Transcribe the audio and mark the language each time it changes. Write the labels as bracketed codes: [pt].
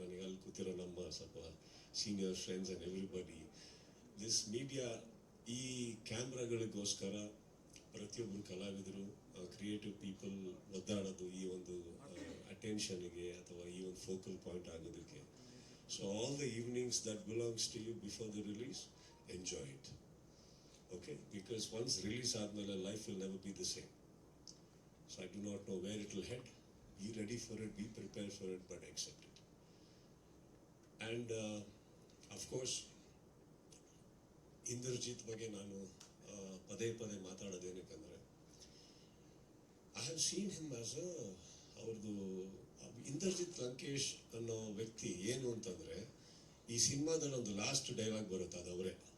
[kn] ನನಗೆ ಅಲ್ಲಿ ಕೂತಿರೋ ನಮ್ಮ ಸ್ವಲ್ಪ senior friends [en] and everybody, this media, [kn] ಈ ಕ್ಯಾಮ್ರಾಗಳಿಗೋಸ್ಕರ ಪ್ರತಿಯೊಬ್ಬರು ಕಲಾವಿದರು, ಕ್ರಿಯೇಟಿವ್ ಪೀಪಲ್ ಒದ್ದಾಡೋದು ಈ ಒಂದು ಅಟೆನ್ಷನ್ಗೆ ಅಥವಾ ಈ ಒಂದು ಫೋಕಲ್ ಪಾಯಿಂಟ್ ಆಗೋದಕ್ಕೆ. [en] So all the evenings that belongs to you before the release, enjoy it. Okay, because once release [kn] ಆದ್ಮೇಲೆ [en] life will never be the same. So I do not know where it will head, be ready for it, be prepared for it, but accept it. [kn] And of course, Indrajit ಬಗ್ಗೆ ನಾನು ಪದೇ ಪದೇ ಮಾತಾಡೋದೇನಕ್ಕಂದ್ರೆ [en] I have seen him as [kn] ಅವ್ರದ್ದು ಇಂದ್ರಜಿತ್ ಲಂಕೇಶ್ ಅನ್ನೋ ವ್ಯಕ್ತಿ ಏನು ಅಂತಂದ್ರೆ ಈ ಸಿನಿಮಾದಲ್ಲಿ ಒಂದು ಲಾಸ್ಟ್ ಡೈಲಾಗ್ ಬರುತ್ತೆ, ಅದು ಅವರೇ.